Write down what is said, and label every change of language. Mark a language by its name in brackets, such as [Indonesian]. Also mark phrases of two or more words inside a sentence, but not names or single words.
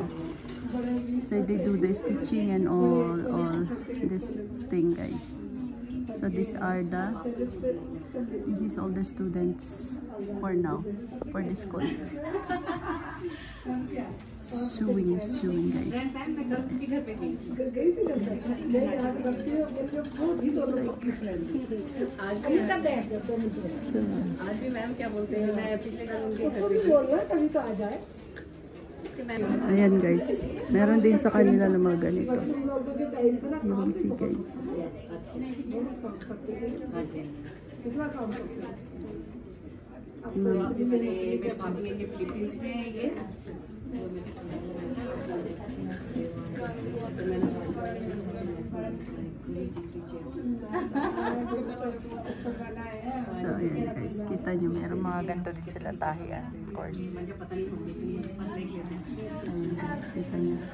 [English] So they do the stitching and all this thing, guys. So this is all the students for now, for this course. Sewing guys. [Hindi] आज भी मैम क्या बोलते हैं, मैं पिछले कल उनके [Filipino] Ayan guys, meron din sa kanila ng mga ganito. [English] You will see guys. [Hindi] मेरे भाभी ये फिलीपींस से है ये। [Filipino] So ayan guys, kita nyo meron mga ganito din sila tahian course. Ayan guys, kita nyo.